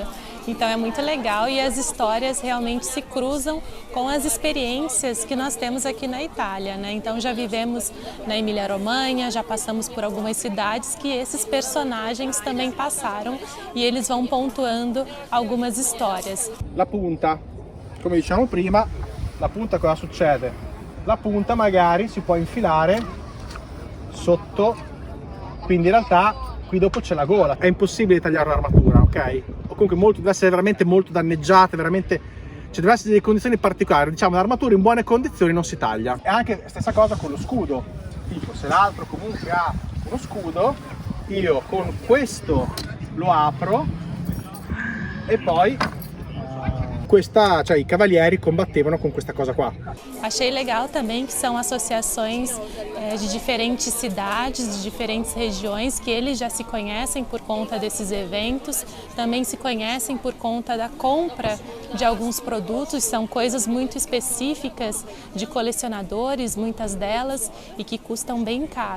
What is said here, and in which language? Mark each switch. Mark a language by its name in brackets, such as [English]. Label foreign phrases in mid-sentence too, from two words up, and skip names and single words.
[Portuguese] Então é muito legal e as histórias realmente se cruzam com as experiências que nós temos aqui na Itália, né? Então já vivemos na Emília-Romanha, já passamos por algumas cidades que esses personagens também passaram e eles vão pontuando algumas histórias. [Italian] La punta, come dicevamo prima, la punta cosa succede? La punta magari si può infilare sotto, quindi in realtà qui dopo c'è la gola. È impossibile tagliare l'armatura, ok? O comunque deve essere veramente molto danneggiata, veramente, cioè deve essere delle condizioni particolari. Diciamo l'armatura in buone condizioni non si taglia. E anche stessa cosa con lo scudo. Tipo se l'altro comunque ha uno scudo, io con questo lo apro e poi cioè i cavalieri combattevano com questa cosa qua. [Portuguese] Achei legal também que são associações de diferentes cidades, de diferentes regiões, que eles já se conhecem por conta desses eventos, também se conhecem por conta da compra de alguns produtos, são coisas muito específicas de colecionadores, muitas delas, e que custam bem caro.